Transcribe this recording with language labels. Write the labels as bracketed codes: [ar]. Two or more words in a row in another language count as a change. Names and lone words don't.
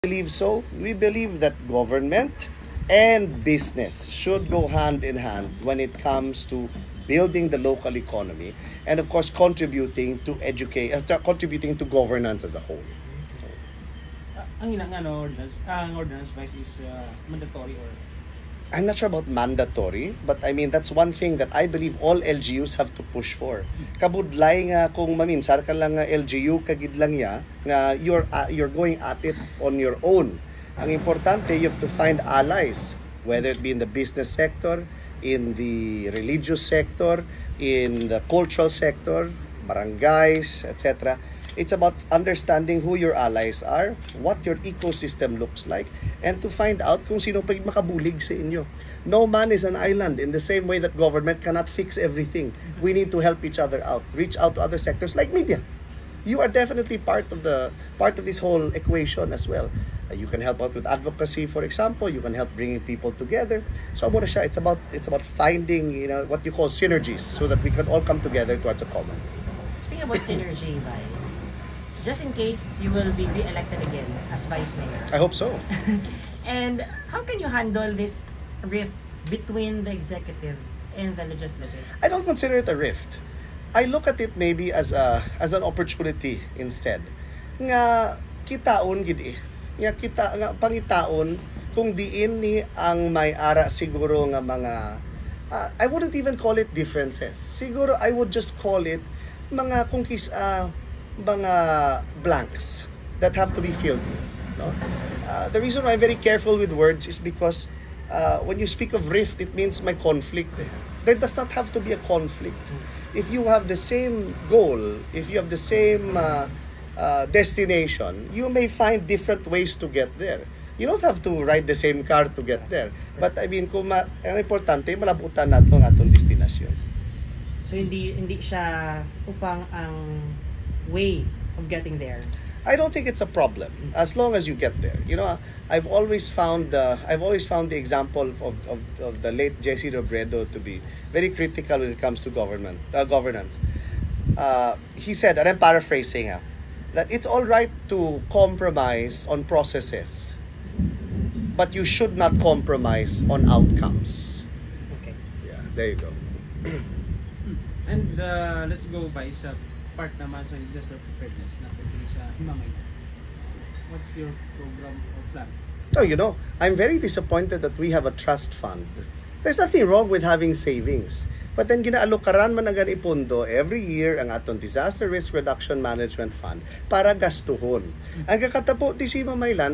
[en] Believe so. We believe that government and business should go hand in hand when it comes to building the local economy and of course contributing to contributing to governance as a whole. [hil] Ang ilang ang ordinance [en] vice is mandatory or I'm not sure about mandatory, but I mean that's one thing that I believe all LGUs have to push for. [hil] Kabudlay nga kung maminsar ka lang nga LGU kagid lang ya nga [en] you're going at it on your own. [hil] Ang importante, [en] you have to find allies, whether it be in the business sector, in the religious sector, in the cultural sector, barangays, etc. It's about understanding who your allies are, what your ecosystem looks like, and to find out [hil] kung sino pa makabulig sa inyo. [en] No man is an island. In the same way that government cannot fix everything, we need to help each other out, reach out to other sectors like media. You are definitely part of this whole equation as well. You can help out with advocacy, for example. You can help bringing people together. So it's about finding what you call synergies, so that we can all come together towards a common. Speaking about synergy, Vice, just in case you will be elected again as Vice Mayor. I hope so. And how can you handle this rift between the executive and the legislative? I don't consider it a rift. I look at it maybe as an opportunity instead. [hil] Nga kitaon gid eh. Nga pangitaon kung diin ni ang may ara siguro nga mga [en] I wouldn't even call it differences. Siguro I would just call it [hil] mga mga [en] blanks that have to be filled. No? The reason why I'm very careful with words is because when you speak of rift, it means may conflict. There does not have to be a conflict. If you have the same goal, if you have the same destination, you may find different ways to get there. You don't have to ride the same car to get there. But I mean, [hil] ang importante, malabutan nato ang atong destinasyon. So hindi siya upang ang [en] way of getting there. I don't think it's a problem as long as you get there. I've always found the example of the late J.C. Robredo to be very critical when it comes to governance. He said, and I'm paraphrasing, that it's all right to compromise on processes, but you should not compromise on outcomes. Okay. Yeah, there you go. and let's go by [tl] sa part naman sa [en] disaster preparedness [tl] na pwede sa Himamay. [en] What's your program or plan? Oh, I'm very disappointed that we have a trust fund. There's nothing wrong with having savings. [hil] But then ginaalukaran man ang ipondo every year ang atong Disaster Risk Reduction Management Fund para gastuhon. Ang kakatapo di si Mamaylan,